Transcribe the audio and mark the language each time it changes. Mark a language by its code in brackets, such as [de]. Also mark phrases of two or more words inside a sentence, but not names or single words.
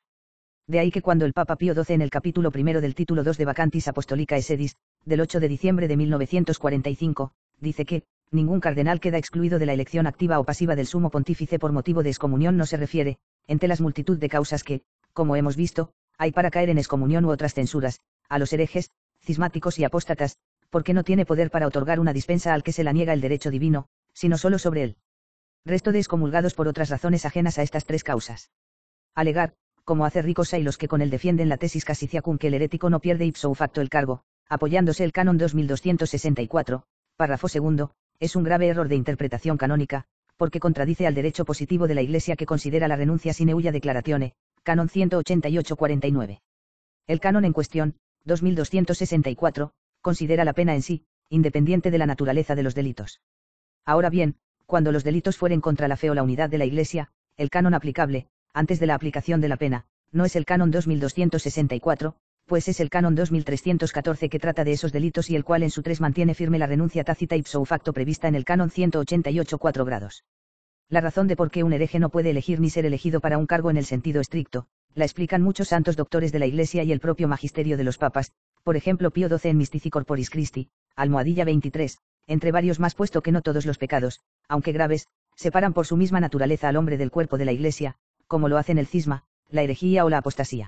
[es] De ahí que cuando el Papa Pío XII en el capítulo 1 del título 2 de Vacantis Apostolicae Sedis, del 8 de diciembre de 1945, dice que, ningún cardenal queda excluido de la elección activa o pasiva del sumo pontífice por motivo de excomunión no se refiere, entre las multitud de causas que, como hemos visto, hay para caer en excomunión u otras censuras, a los herejes, cismáticos y apóstatas, porque no tiene poder para otorgar una dispensa al que se la niega el derecho divino, sino solo sobre él. Resto de excomulgados por otras razones ajenas a estas 3 causas. Alegar, como hace Ricosa y los que con él defienden la tesis Casiciacum que el herético no pierde [la] ipso facto [es] el cargo, apoyándose el canon 2264, párrafo segundo, es un grave error de interpretación canónica, porque contradice al derecho positivo de la Iglesia que considera la renuncia [la] sine ulla declaratione, [es] canon 188-49. El canon en cuestión, 2264, considera la pena en sí, independiente de la naturaleza de los delitos. Ahora bien, cuando los delitos fueren contra la fe o la unidad de la Iglesia, el canon aplicable, antes de la aplicación de la pena, no es el canon 2264, pues es el canon 2314 que trata de esos delitos y el cual en su 3 mantiene firme la renuncia tácita [la] ipso facto [es] prevista en el canon 188-4 grados. La razón de por qué un hereje no puede elegir ni ser elegido para un cargo en el sentido estricto, la explican muchos santos doctores de la Iglesia y el propio magisterio de los papas, por ejemplo Pío XII en Mystici Corporis Christi, almohadilla 23, entre varios más puesto que no todos los pecados, aunque graves, separan por su misma naturaleza al hombre del cuerpo de la Iglesia, como lo hacen el cisma, la herejía o la apostasía.